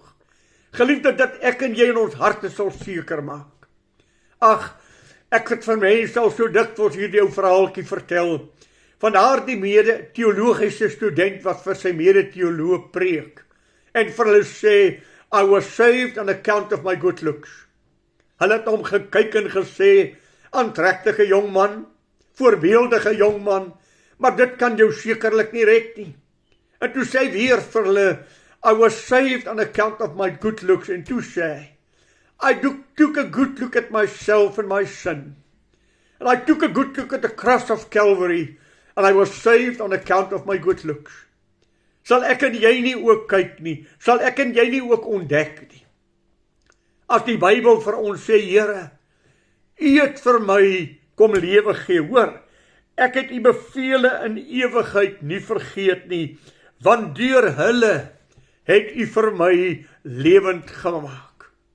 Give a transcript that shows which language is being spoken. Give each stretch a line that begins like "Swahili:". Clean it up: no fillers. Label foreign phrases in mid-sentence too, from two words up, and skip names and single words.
Afrikaans: Geliefde, dat ek en jy in ons harte sal seker maak. Ag, ek het van mense al so dikwels hierdie ou verhaaltjie vertel, van daardie mede-teologiese student wat vir sy mede-teoloog preek, en vir hulle sê,
English: I was saved on account of my good looks.
Afrikaans: Hulle het hom gekyk en gesê, aantrekkelike jong man, voorbeeldige jong man, maar dit kan jou sekerlik nie red nie. En toe sê hy weer vir hulle,
English: I was saved on account of my good looks,
Afrikaans: en toe sê hy,
English: I took a good look at myself and my sin. And I took a good look at the cross of Calvary, and I was saved on account of my good looks.
Afrikaans: Sal ek en jy nie ook kyk nie, sal ek en jy nie ook ontdek nie. As die Bybel vir ons sê, Here, u het vir my kom lewe gee, hoor, ek het u bevele in ewigheid nie vergeet nie, want deur hulle het u vir my lewend gemaak.